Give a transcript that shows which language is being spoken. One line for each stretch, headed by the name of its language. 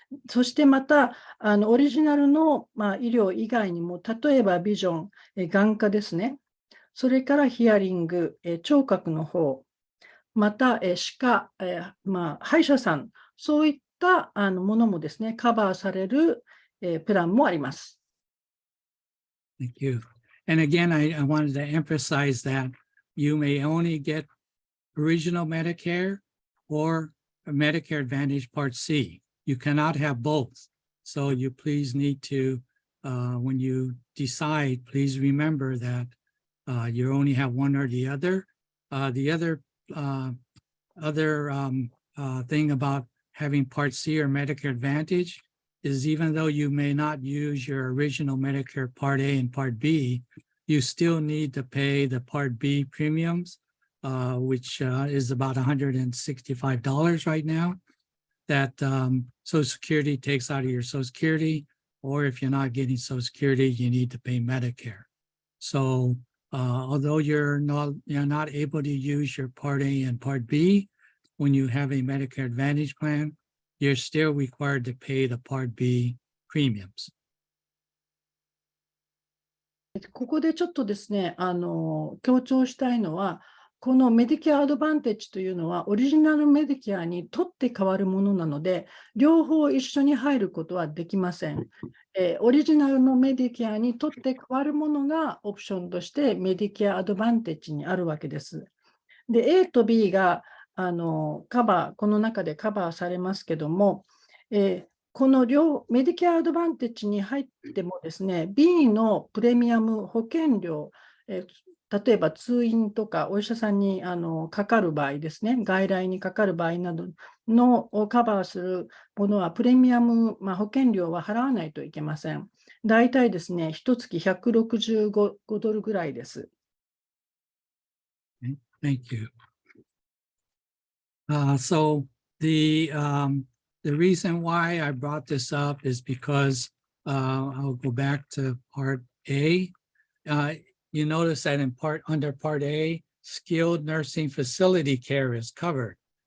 Japanese: そしてまた、オリジナルの、医療以外にも、例えばビジョン、眼科ですね、それからヒアリング、聴覚の方、また歯科、歯医者さん、そういったものもですね、カバーされるプランもあります。
English: Thank you. And again, I wanted to emphasize that you may only get original Medicare or Medicare Advantage Part C. You cannot have both. So you please need to, when you decide, please remember that you only have one or the other. The other thing about having Part C or Medicare Advantage is even though you may not use your original Medicare Part A and Part B, you still need to pay the Part B premiums, which is about $165 right now. that Social Security takes out of your Social Security, or if you're not getting Social Security, you need to pay Medicare. So although you're not able to use your Part A and Part B when you have a Medicare Advantage plan, you're still required to pay the Part B premiums.
Japanese: ここでちょっとですね、強調したいのは、このメディケアアドバンテッジというのは、オリジナルメディケアにとって変わるものなので、両方一緒に入ることはできません。オリジナルのメディケアにとって変わるものがオプションとしてメディケアアドバンテッジにあるわけです。で、A と B がこの中でカバーされますけども、このメディケアアドバンテッジに入ってもですね、B のプレミアム保険料、例えば通院とかお医者さんにかかる場合ですね、外来にかかる場合などのをカバーするものはプレミアム、保険料は払わないといけません。大体ですね、1月165ドルぐらいです。
English: Thank you. So the reason why I brought this up is because I'll go back to Part A. You notice that under Part A, skilled nursing facility care is covered.